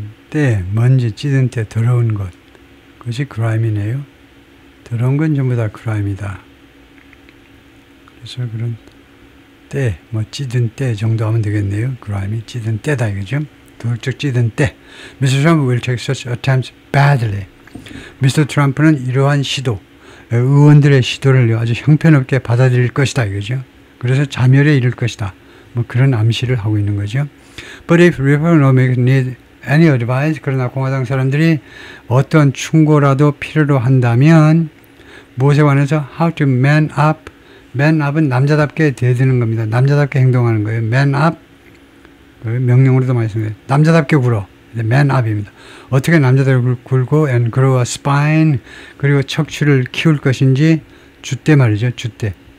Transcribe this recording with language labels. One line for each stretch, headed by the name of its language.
Korean: 때, 먼지 찌든 때 더러운 것, 그것이 그라임이네요. 더러운 건 전부 다 그라임이다. 그래서 그런 때, 뭐 찌든 때 정도 하면 되겠네요. 그라임이 찌든 때다 이거죠. 도덕적 찌든 때. Mr.
English: Trump will take such attempts badly.
Korean: 미스터 트럼프는 이러한 시도, 의원들의 시도를 아주 형편없게 받아들일 것이다 이거죠. 그래서 자멸에 이를 것이다. 뭐 그런 암시를 하고 있는 거죠.
English: But if Republicans need any advice,
Korean: 그러나 공화당 사람들이 어떤 충고라도 필요로 한다면 무엇에 관해서
English: how to man up.
Korean: man up은 남자답게 대드는 겁니다. 남자답게 행동하는 거예요. man up, 명령으로도 많이 쓰는 거예요. 남자답게 굴어. man up입니다. 어떻게 남자답게 굴고
English: and grow a spine,
Korean: 그리고 척추를 키울 것인지, 줏대 말이죠. 줏대.